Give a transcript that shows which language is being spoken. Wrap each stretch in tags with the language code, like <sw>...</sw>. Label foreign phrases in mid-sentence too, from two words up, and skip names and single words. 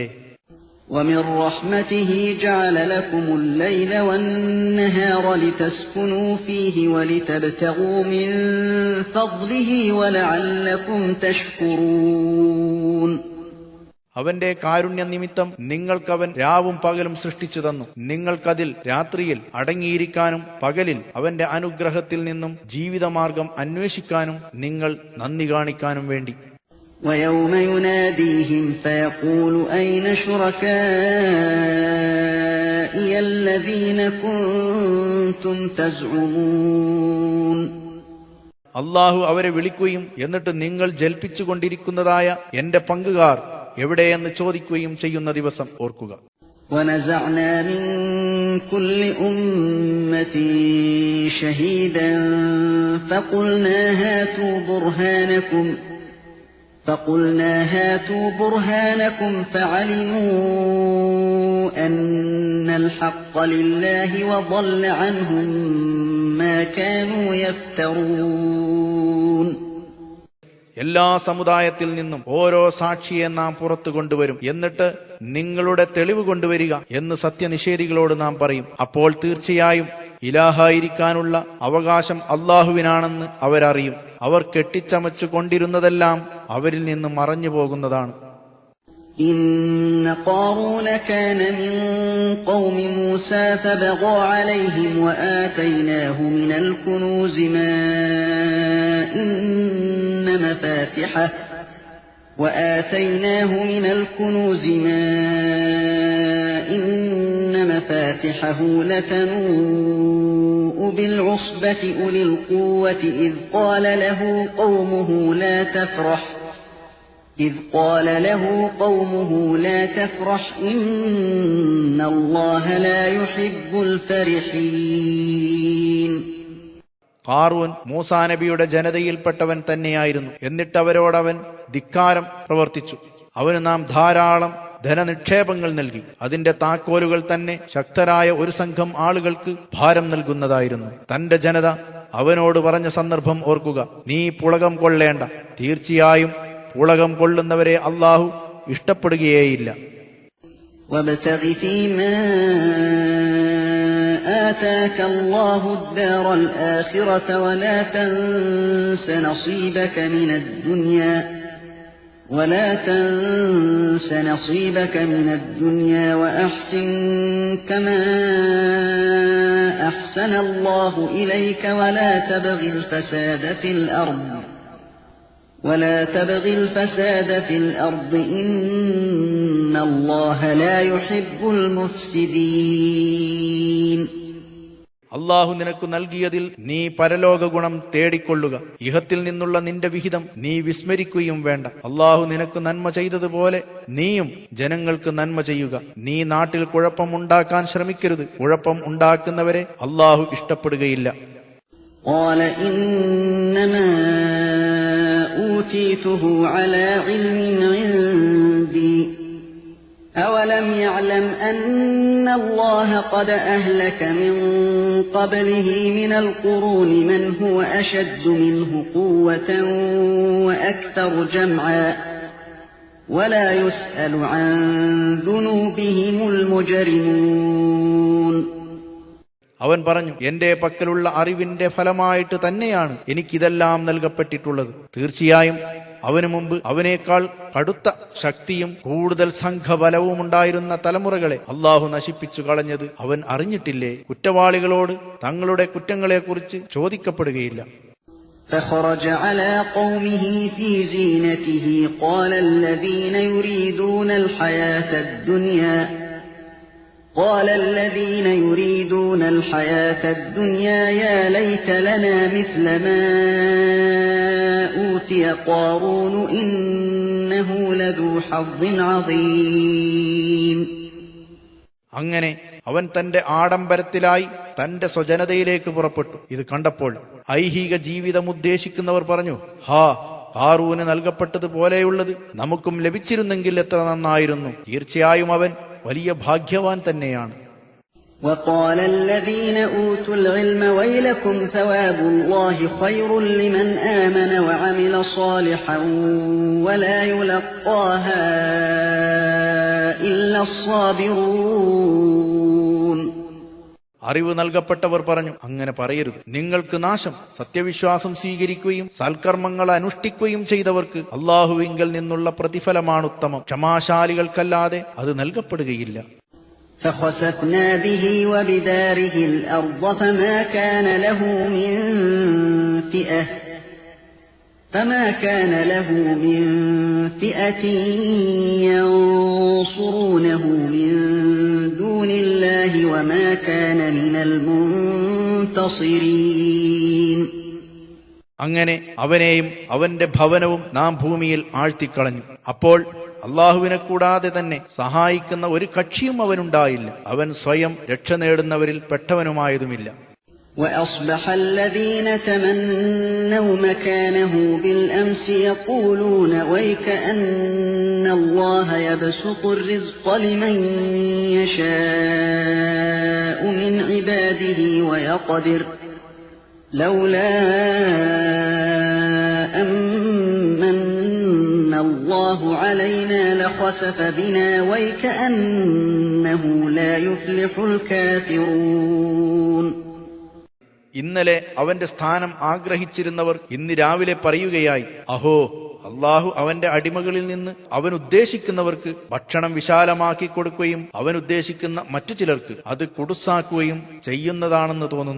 <ar>وَمِنْ رَحْمَتِهِ جَعَلَ لَكُمُ اللَّيْلَ وَالنَّهَارَ لِتَسْكُنُوا فِيهِ وَلِتَبْتَغُوا مِنْ فَضْلِهِ وَلَعَلَّكُمْ تَشْكُرُونَ.</ar> <ml>അവന്റെ കാരുണ്യ നിമിത്തം നിങ്ങൾക്കവൻ രാവും പകലും സൃഷ്ടിച്ചു തന്നു. നിങ്ങൾക്കതിൽ രാത്രിയിൽ അടങ്ങിയിരിക്കാനും പകലിൽ അവന്റെ അനുഗ്രഹത്തിൽ നിന്നും ജീവിതമാർഗം അന്വേഷിക്കാനും നിങ്ങൾ നന്ദി കാണിക്കാനും വേണ്ടി.</ml> <ar>وَيَوْمَ يُنَادِيهِمْ فَيَقُولُ أَيْنَ شُرَكَائِيَ الَّذِينَ كُنْتُمْ تَزْعُمُونَ.</ar> <ml>അല്ലാഹു അവരെ വിളിക്കുകയും എന്നിട്ട് നിങ്ങൾ ജൽപ്പിച്ചുകൊണ്ടിരിക്കുന്നതായ എന്റെ പങ്കുകാർ എവിടെയെന്ന് ചോദിക്കുകയും ചെയ്യുന്ന ദിവസം ഓർക്കുക.</ml> <ar>وَنَزَعْنَا مِنْ كُلِّ أُمَّةٍ شَهِيدًا فَقُلْنَا هَاتُوا بُرْهَانَكُمْ فَعَلِمُوا أَنَّ الْحَقَّ لِلَّهِ وَضَلَّ عَنْهُمْ مَا كَانُوا يَفْتَرُونَ.</ar> <ml>എല്ലാ സമുദായത്തിൽ നിന്നും ഓരോ സാക്ഷിയെ നാം പുറത്തു കൊണ്ടുവരും. എന്നിട്ട് നിങ്ങളുടെ തെളിവ് കൊണ്ടുവരിക എന്ന് സത്യനിഷേധികളോട് നാം പറയും. അപ്പോൾ തീർച്ചയായും ഇലാഹായിരിക്കാനുള്ള അവകാശം അല്ലാഹുവിനാണെന്ന് അവരറിയും. അവർ കെട്ടിച്ചമച്ചു കൊണ്ടിരുന്നതെല്ലാം അവരിൽ നിന്ന് മറഞ്ഞു പോകുന്നതാണ്.</ml> <ar>إن قارون كان من قوم موسى فبغى عليهم وآتيناه من الكنوز ما إن مفاتحه لتنوء بالعصبة أولي القوة إذ قال له قومه لا تفرح إذ قال له قومه لا تفرح إن الله لا يحب الفرحين.</ar> <ml>ഖാറൂൻ മൂസാ നബിയുടെ ജനതയിൽപ്പെട്ടവൻ തന്നെയായിരുന്നു. എന്നിട്ടവരോടവൻ ധിക്കാരം പ്രവർത്തിച്ചു. അവന് നാം ധാരാളം ധനനിക്ഷേപങ്ങൾ നൽകി. അതിന്റെ താക്കോലുകൾ തന്നെ ശക്തരായ ഒരു സംഘം ആളുകൾക്ക് ഭാരം നൽകുന്നതായിരുന്നു. തന്റെ ജനത അവനോട് പറഞ്ഞ സന്ദർഭം ഓർക്കുക. നീ പുളകം കൊള്ളേണ്ട, തീർച്ചയായും പുളകം കൊള്ളുന്നവരെ അല്ലാഹു ഇഷ്ടപ്പെടുകയേയില്ല.</ml> <ar>وابتغ فيما آتاك الله الدار الآخرة ولا تنس نصيبك من الدنيا وأحسن كما أحسن الله إليك ولا تبغ الفساد في الأرض إن الله لا يحب المفسدين.</ar> <ml>അള്ളാഹു നിനക്ക് നൽകിയതിൽ നീ പരലോക ഗുണം തേടിക്കൊള്ളുക. ഇഹത്തിൽ നിന്നുള്ള നിന്റെ വിഹിതം നീ വിസ്മരിക്കുകയും വേണ്ട. അള്ളാഹു നിനക്ക് നന്മ ചെയ്തതുപോലെ നീയും ജനങ്ങൾക്ക് നന്മ ചെയ്യുക. നീ നാട്ടിൽ കുഴപ്പം ഉണ്ടാക്കാൻ ശ്രമിക്കരുത്. കുഴപ്പം ഉണ്ടാക്കുന്നവരെ അള്ളാഹു ഇഷ്ടപ്പെടുകയില്ല.</ml> <ar>قال إنما أوتيته على علم عندي أولم يعلم أن الله قد أهلك من قبله من القرون من هو أشد منه قوة وأكثر جمعا ولا يسأل عن ذنوبهم المجرمون.</ar> <ml>അവൻ പറഞ്ഞു, എന്റെ പക്കലുള്ള അറിവിന്റെ ഫലമായിട്ട് തന്നെയാണ് എനിക്കിതെല്ലാം നൽകപ്പെട്ടിട്ടുള്ളത്. തീർച്ചയായും അവനു മുമ്പ് അവനേക്കാൾ കടുത്ത ശക്തിയും കൂടുതൽ സംഘബലവും ഉണ്ടായിരുന്ന തലമുറകളെ അള്ളാഹു നശിപ്പിച്ചു കളഞ്ഞത് അവൻ അറിഞ്ഞിട്ടില്ലേ? കുറ്റവാളികളോട് തങ്ങളുടെ കുറ്റങ്ങളെക്കുറിച്ച് ചോദിക്കപ്പെടുകയില്ല.</ml> <ar>فخرج على قومه في زينته قال الذين يريدون الحياة الدنيا يا ليت لنا مثل ما أوتي قارون إنه لذو حظ عظيم.</ar> <ml>അങ്ങനെ അവൻ തന്റെ ആഡംബരത്തിലായി തന്റെ സ്വജനതയിലേക്ക് പുറപ്പെട്ടു. ഇത് കണ്ടപ്പോൾ ഐഹിക ജീവിതം ഉദ്ദേശിക്കുന്നവർ പറഞ്ഞു, ഹാ, ഖാറൂന് നൽകപ്പെട്ടതുപോലെയുള്ളത് നമുക്കും ലഭിച്ചിരുന്നെങ്കിൽ എത്ര നന്നായിരുന്നു. തീർച്ചയായും അവൻ വലിയ ഭാഗ്യവാൻ തന്നെയാണ്.</ml> <ar>وقال الذين أوتوا العلم ويلكم ثواب الله خير لمن آمن وعمل صالحا ولا يلقاها إلا الصابرون.</ar> <ml>അറിവ് നൽകപ്പെട്ടവർ പറഞ്ഞു, അങ്ങനെ പറയരുത്. നിങ്ങൾക്ക് നാശം. സത്യവിശ്വാസം സ്വീകരിക്കുകയും സൽക്കർമ്മങ്ങൾ അനുഷ്ഠിക്കുകയും ചെയ്തവർക്ക് അള്ളാഹുവിങ്കൽ നിന്നുള്ള പ്രതിഫലമാണുത്തമം. ക്ഷമാശാലികൾക്കല്ലാതെ അത് നൽകപ്പെടുകയില്ല.</ml> <ar>فخسفنا به وبداره الأرض فما كان له من فئة ينصرونه من دون الله وما كان من المنتصرين.</ar> <ml>അങ്ങനെ അവനെയും അവന്റെ ഭവനവും നാം ഭൂമിയിൽ ആഴ്ത്തിക്കളഞ്ഞു. അപ്പോൾ അള്ളാഹുവിനെ കൂടാതെ തന്നെ സഹായിക്കുന്ന ഒരു കക്ഷിയും അവനുണ്ടായില്ല. അവൻ സ്വയം രക്ഷ നേടുന്നവരിൽ പെട്ടവനുമായതുമില്ല.</ml> <ar>وأصبح الذين تمنوا مكانه بالأمس يقولون ويكأن الله يبسط الرزق لمن يشاء من عباده ويقدر لولا أمن الله علينا لخسف بنا ويكأنه لا يفلح الكافرون.</ar> <ml>ഇന്നലെ അവന്റെ സ്ഥാനം ആഗ്രഹിച്ചിരുന്നവർ ഇന്ന് രാവിലെ പറയുകയായി, അഹോ, അള്ളാഹു അവന്റെ അടിമകളിൽ നിന്ന് അവൻ ഉദ്ദേശിക്കുന്നവർക്ക് ഭക്ഷണം വിശാലമാക്കി കൊടുക്കുകയും അവൻ ഉദ്ദേശിക്കുന്ന മറ്റു ചിലർക്ക് അത് കുടുസാക്കുകയും ചെയ്യുന്നതാണെന്ന് തോന്നുന്നു.</ml>